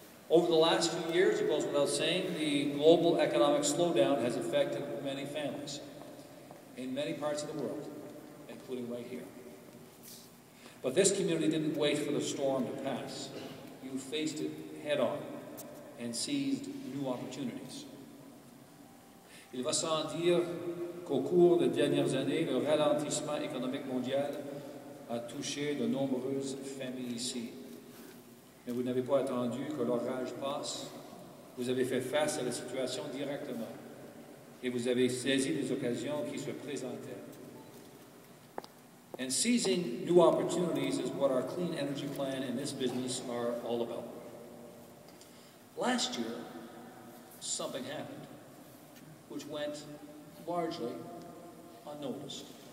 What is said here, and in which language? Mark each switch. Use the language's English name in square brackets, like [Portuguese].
[English] Over the last few years, it goes without saying, the global economic slowdown has affected many families in many parts of the world, including right here. But this community didn't wait for the storm to pass. You faced it head-on and seized new opportunities. [French] Il va sans dire qu'au cours des dernières années, le ralentissement économique mondial a touché de nombreuses familles ici. Mais vous n'avez pas attendu que l'orage passe. Vous avez fait face à la situation directement. Et vous avez saisi les occasions qui se présentaient. [English] And seizing new opportunities is what our clean energy plan and this business are all about. Last year, something happened which went largely unnoticed.